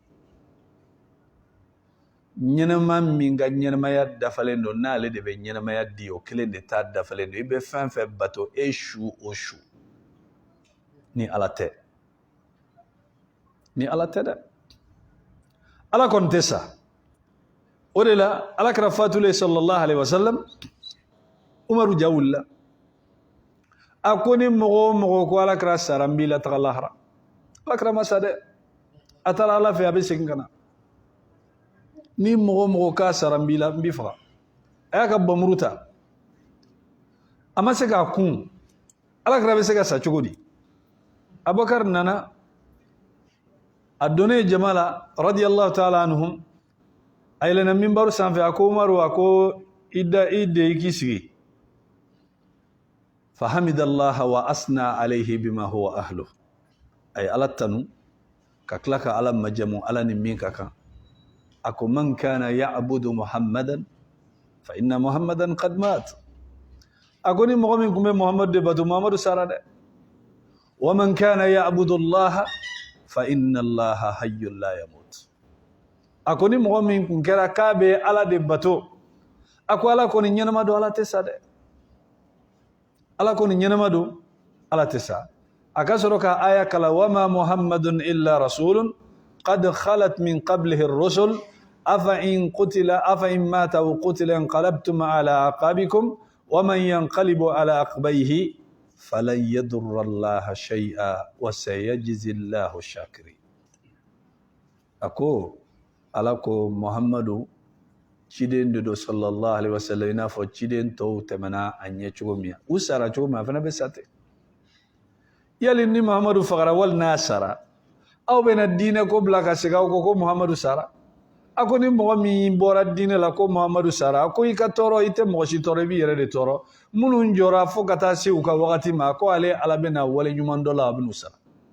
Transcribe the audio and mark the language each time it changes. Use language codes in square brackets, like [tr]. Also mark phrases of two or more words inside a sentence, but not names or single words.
[bm] ɲɛnama min ka ɲɛnamaya dafalen don n'ale de bɛ ɲɛnamaya di o kelen de t'a dafalen don i bɛ fɛn fɛn bato e su o su ni ala tɛ dɛ ala kɔni tɛ sa o de la ala kɛra fatulen [ar] صلى الله عليه وسلم [bm] umaru ja wulila a ko ni mɔgɔ o mɔgɔ ko ala kɛra sara n b'i la taga lahara ala kɛra ma sa dɛ a taara ala fɛ a bɛ segin ka na ni mɔgɔ o mɔgɔ k'a sara n b'i la n b'i faga a y'a ka bamuru ta a ma se k'a kun ala kɛra bɛ se ka sa cogo di abubakar nana a donnen jama la [ar] رضي الله تعالى عنهم [bm] a yɛlɛnna minbaru sanfɛ a ko umaru a ko i de i k'i sigi [ar] فحمد الله وأثنى عليه بما هو أهله [bm] a ye ala tanu ka tila ka ala majamu ala ni min ka kan a ko [ar] من كان يعبد محمدا فإن محمدا قد مات [bm] a ko ni mɔgɔ min tun bɛ muhammadu de bato muhammadu sara dɛ [ar] ومن كان يعبد الله فإن الله حي لا يموت [bm] a ko ni mɔgɔ min tun kɛra k'a bɛ ala de bato a ko ala kɔni ɲɛnama don ala tɛ sa dɛ ala kɔni ɲɛnama don ala tɛ sa a ka sɔrɔ ka aya kala [ar] وما محمد إلا رسول قد خلت من قبله الرسل أفإن مات أو قتل انقلبتم على أعقابكم ومن ينقلب على عقبيه فلن يضر الله شيئا وسيجزي الله الشاكرين [bm] ako ala ko muhammadu ciden de do [ar] صلى الله عليه وسلم [bm] ina fɔ ciden tɔw tɛmɛna a ɲɛ cogo min u sara cogo min a fana bɛ sa ten yali ni muhammadu fagara wali n'a sara aw bɛna diinɛ ko bila ka segin aw ko muhammadu sara ako ni mɔgɔ min bɔra diinɛ la ko Muhamadu sara ko i ka tɔɔrɔ i tɛ mɔgɔ si tɔɔrɔ i b'i yɛrɛ de tɔɔrɔ minnu jɔra fo ka taa se u ka wagati ma ko ale Ala bɛna wale ɲuman dɔ la a bɛn'u sara